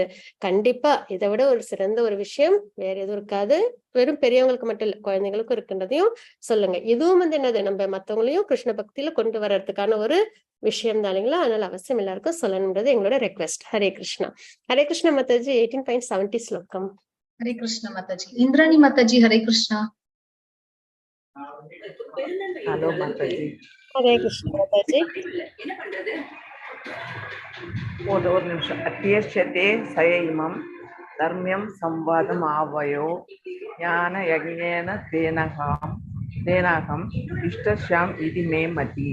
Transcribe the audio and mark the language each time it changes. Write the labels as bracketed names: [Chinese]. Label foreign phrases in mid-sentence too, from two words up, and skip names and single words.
[Tamil] கண்டிப்பா இதை விட ஒரு சிறந்த ஒரு விஷயம் வேற எதுவும் இருக்காது. வெறும் பெரியவங்களுக்கு மட்டும் இல்ல, குழந்தைங்களுக்கும் இருக்குன்றதையும் சொல்லுங்க. இதுவும் என்னது, நம்ம மத்தவங்களையும் கிருஷ்ண பக்தியில கொண்டு வர்றதுக்கான ஒரு விஷயம் தான் இல்லைங்களா? அதனால அவசியம் எல்லாருக்கும் சொல்லணும்ன்றது எங்களோட ரெக்வெஸ்ட். ஹரே கிருஷ்ணா. ஹரே கிருஷ்ண மாதாஜி. 18.70 ஸ்லோகம். [Hindi] हरे कृष्ण माताजी। इंद्राणी माताजी हरे कृष्णा। [Tamil] ஹலோ மாதாஜி. ஹரே கிருஷ்ண மாதாஜி. ஒரு நிமிஷம். [Sanskrit] अध्येष्यते च य इमं धर्म्यं संवादमावयोः ज्ञानयज्ञेन तेनाहमिष्टः स्यामिति मे मतिः.